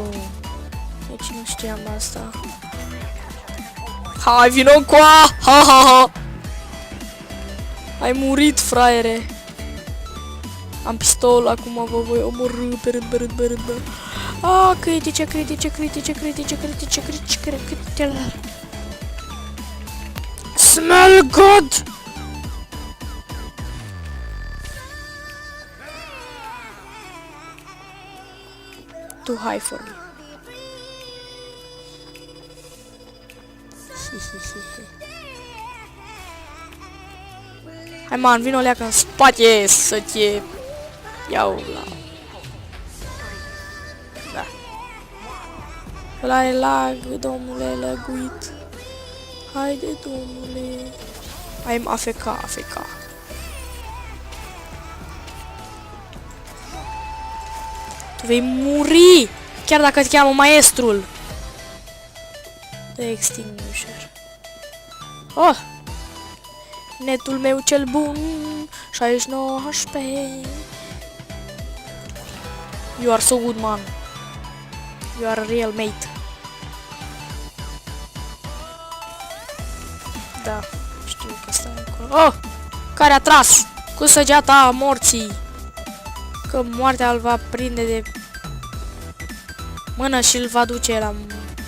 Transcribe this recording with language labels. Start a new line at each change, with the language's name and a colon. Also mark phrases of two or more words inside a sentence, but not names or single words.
Romanian: Deci nu știam asta. Hai, vino încoa! Ha, ha, ha! Ai murit, fraiere! Am pistol, acum vă voi omorâ pe rând, pe rând, pe rând, bă. Ah, critice, critice, critice, critice, critice, critice, critice.
English: Smell good! Too high for me.
Romanian: Hai, man, vino leacă în spate să te iau la... Da. Ăla e lag, domnule, lăguit. Haide, domnule.
English: I'm AFK, AFK.
Romanian: Tu vei muri! Chiar dacă te cheamă maestrul.
English: The extinguisher. Oh!
Romanian: Netul meu cel bun, 69 HP.
English: You are so good, man. You are a real mate.
Romanian: Da, știu că stai acolo. Oh! Care a tras cu săgeata morții. Că moartea îl va prinde de mână și îl va duce la moarte.